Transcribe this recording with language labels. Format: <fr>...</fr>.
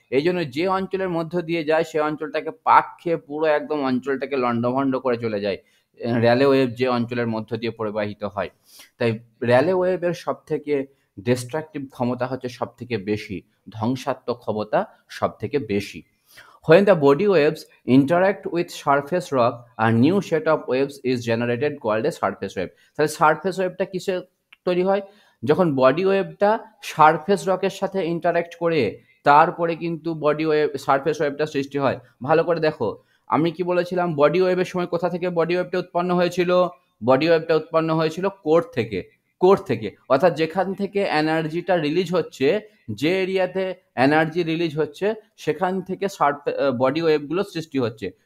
<bn>এই জন্য যে অঞ্চলের মধ্য দিয়ে যায় সে অঞ্চলটাকে পাক খেয়ে পুরো একদম অঞ্চলটাকে লণ্ডভণ্ড করে চলে যায়, র্যালে ওয়েভ যে অঞ্চলের মধ্য দিয়ে প্রবাহিত হয়। তাই র্যালে ওয়েভের সব থেকে ডিস্ট্রাকটিভ ক্ষমতা হচ্ছে সবথেকে বেশি, ধ্বংসাত্মক ক্ষমতা সবথেকে বেশি।</bn> <en>When the body waves interact with surface rock, a new set of waves is generated called a surface wave.</en> <bn>তাহলে সারফেস ওয়েভটা কিসে তৈরি হয়? যখন বডি ওয়েভটা সারফেস রকের সাথে ইন্টারাক্ট করে তারপরে কিন্তু বডি ওয়েভ সারফেস ওয়েভটা সৃষ্টি হয়। ভালো করে দেখো, আমি কি বলেছিলাম বডি ওয়েভের সময় কোথা থেকে বডি ওয়েভটা উৎপন্ন হয়েছিল? বডি ওয়েভটা উৎপন্ন হয়েছিল কোর থেকে। কোর থেকে অর্থাৎ যেখান থেকে এনার্জিটা রিলিজ হচ্ছে, যে এরিয়াতে এনার্জি রিলিজ হচ্ছে সেখান থেকে বডি ওয়েভগুলো সৃষ্টি হচ্ছে।</bn>